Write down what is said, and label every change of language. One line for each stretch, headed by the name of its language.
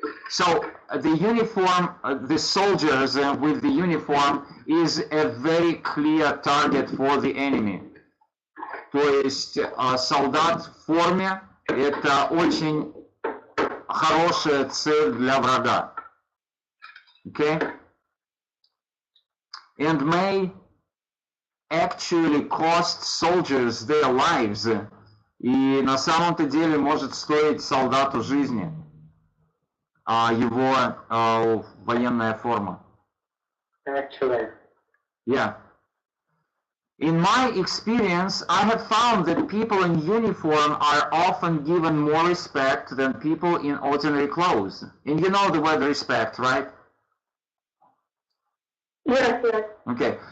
English: So the uniform, the soldiers with the uniform is a very clear target for the enemy.
Russian: То есть солдат в форме – это очень хорошая цель для врага.
English: Okay? And may actually cost soldiers their lives.
Russian: И на самом-то деле может стоить солдату жизни его военная форма.
English: Actually. Yeah. In my experience, I have found that people in uniform are often given more respect than people in ordinary clothes. And you know the word respect, right? Yes, yes. Okay.